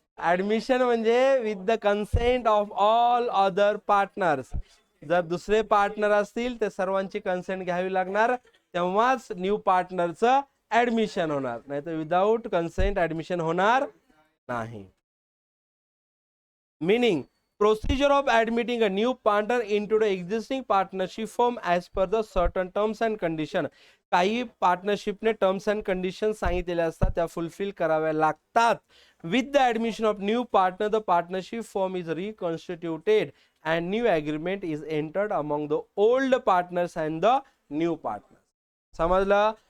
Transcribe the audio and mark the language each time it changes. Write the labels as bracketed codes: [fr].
[en] Admission म्हणजे with the consent of all other partners. [mr] जर दुसरे पार्टनर असतील ते सर्वांची कन्सेंट घ्यावी लागणार, तेव्हाच न्यू पार्टनरचं ऍडमिशन होणार, नाही तर विदाउट कन्सेंट ऍडमिशन होणार नाही. [en] Meaning, procedure of admitting a new partner into the existing partnership firm as per the certain terms and condition. [mr] काही पार्टनरशिपने टर्म्स अँड कंडिशन सांगितलेल्या असतात, त्या फुलफिल कराव्या लागतात. [en] With the admission of new partner the partnership firm is reconstituted and new agreement is entered among the old partners and the new partner. [mr] समजलं?